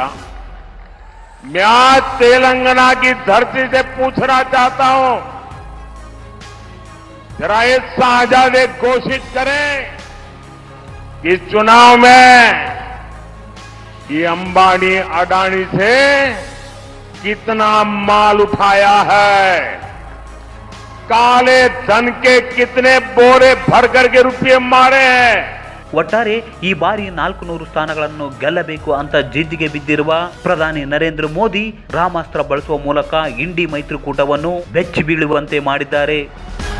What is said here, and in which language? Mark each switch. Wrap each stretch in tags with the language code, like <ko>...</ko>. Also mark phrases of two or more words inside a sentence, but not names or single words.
<hi>मैं आज तेलंगाना की धरती से पूछना चाहता हूं, जरा ये शाहजादे घोषित करें कि इस चुनाव में ये अंबानी अडानी से कितना माल उठाया है, काले धन के कितने बोरे भर करके रुपये मारे हैं.</hi> <kn>ಒಟ್ಟಾರೆ ಈ ಬಾರಿ 400 ಸ್ಥಾನಗಳನ್ನು ಗೆಲ್ಲಬೇಕು ಅಂತ ಜಿದ್ದಿಗೆ ಬಿದ್ದಿರುವ ಪ್ರಧಾನಿ ನರೇಂದ್ರ ಮೋದಿ ರಾಮಾಸ್ತ್ರ ಬಳಸುವ ಮೂಲಕ ಇಂಡಿ ಮೈತ್ರಿಕೂಟವನ್ನು ಬೆಚ್ಚಿ ಬೀಳುವಂತೆ ಮಾಡಿದ್ದಾರೆ.</kn>